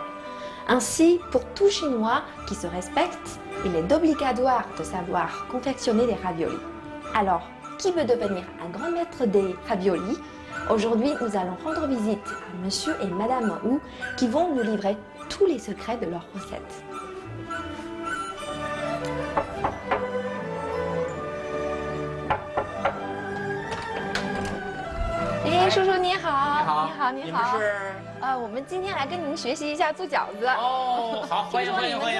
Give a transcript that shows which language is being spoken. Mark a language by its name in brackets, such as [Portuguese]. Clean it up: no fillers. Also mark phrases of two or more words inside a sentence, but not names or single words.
[French] Ainsi, pour tout Chinois qui se respecte, il est obligatoire de savoir confectionner des raviolis. Alors, qui veut devenir un grand maître des raviolis? Aujourd'hui, nous allons rendre visite à Monsieur et Madame Wu qui vont nous livrer tous les secrets de leur recette. [Chinese] Eh, 叔叔你好，你好，你好。我们今天来跟您学习一下做饺子。哦，好，欢迎听说你们做